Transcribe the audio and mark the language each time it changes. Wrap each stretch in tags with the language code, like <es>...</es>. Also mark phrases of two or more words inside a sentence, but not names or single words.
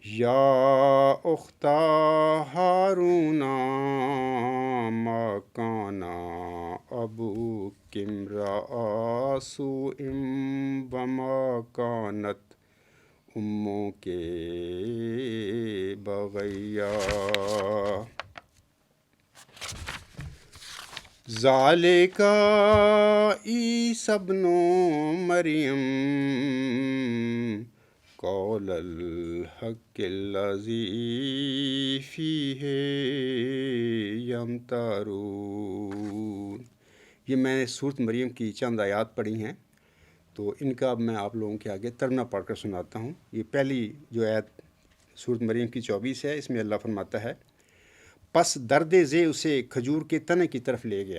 <ar>یا اختہ ہارون ما کان ابوک امرأ سوء وما کانت امک بغیا ذالک عیسی ابن مریم قول الحق الذی فیہ یمترون۔</ar> <ur>یہ میں نے سورۃ مریم کی چند آیات پڑھی ہیں، تو ان کا اب میں آپ لوگوں کے آگے ترجمہ پڑھ کر سناتا ہوں۔ یہ پہلی جو آیت سورۃ مریم کی 24 ہے، اس میں اللہ فرماتا ہے، پس درد ذی اسے کھجور کے تنے کی طرف لے گیا۔</ur>